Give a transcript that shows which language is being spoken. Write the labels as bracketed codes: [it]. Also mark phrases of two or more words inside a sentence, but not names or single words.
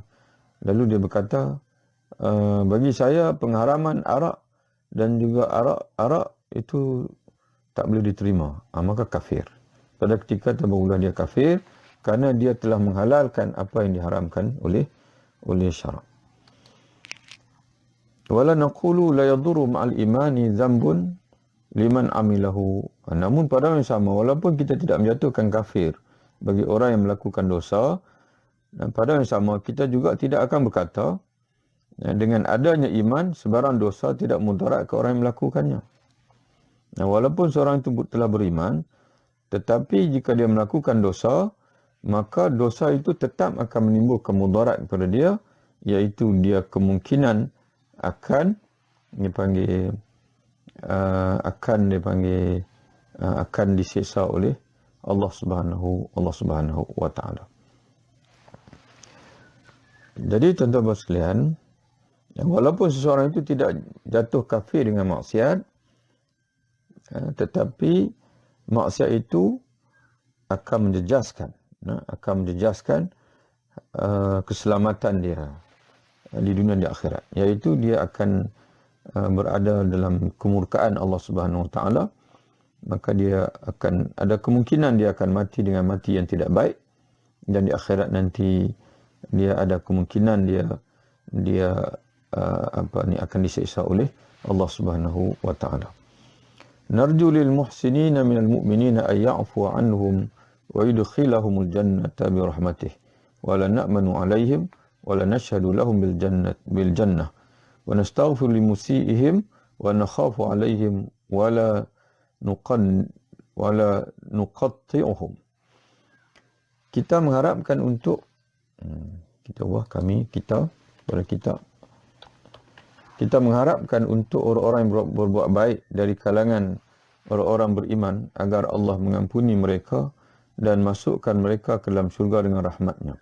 [ms] Lalu dia berkata, bagi saya pengharaman arak dan juga arak itu tak boleh diterima. Maka kafir. Pada ketika terbarulah dia kafir kerana dia telah menghalalkan apa yang diharamkan oleh syarak. [ar] ولا نقول لا يضر مع الإيمان ذنب لمن عمله. [ms] Namun pada yang sama, walaupun kita tidak menjatuhkan kafir bagi orang yang melakukan dosa, dan pada yang sama kita juga tidak akan berkata dengan adanya iman sebarang dosa tidak mudarat ke orang yang melakukannya. Walaupun seorang itu telah beriman, tetapi jika dia melakukan dosa, maka dosa itu tetap akan menimbulkan mudarat kepada dia, iaitu dia kemungkinan akan disiksa oleh Allah [ar] سبحانه وتعالى. [ms] Jadi tuan-tuan sekalian, walaupun seseorang itu tidak jatuh kafir dengan maksiat, tetapi maksiat itu akan menjejaskan keselamatan dia di dunia dan di akhirat, iaitu dia akan berada dalam kemurkaan Allah [ar] سبحانه وتعالى. [ms] Maka dia akan ada kemungkinan dia akan mati dengan mati yang tidak baik, dan di akhirat nanti dia ada kemungkinan dia akan disiksa oleh Allah [ar] سبحانه وتعالى. نرجو للمحسنين من المؤمنين أن يعفو عنهم ويدخلهم الجنة برحمته ولا نأمن عليهم ولا نشهد لهم بالجنة ونستغفر لمسيئهم ونخاف عليهم ولا نقطعهم. [ms] Kita mengharapkan untuk kita mengharapkan untuk orang-orang yang berbuat baik dari kalangan orang-orang beriman agar Allah mengampuni mereka dan masukkan mereka ke dalam syurga dengan rahmat-Nya.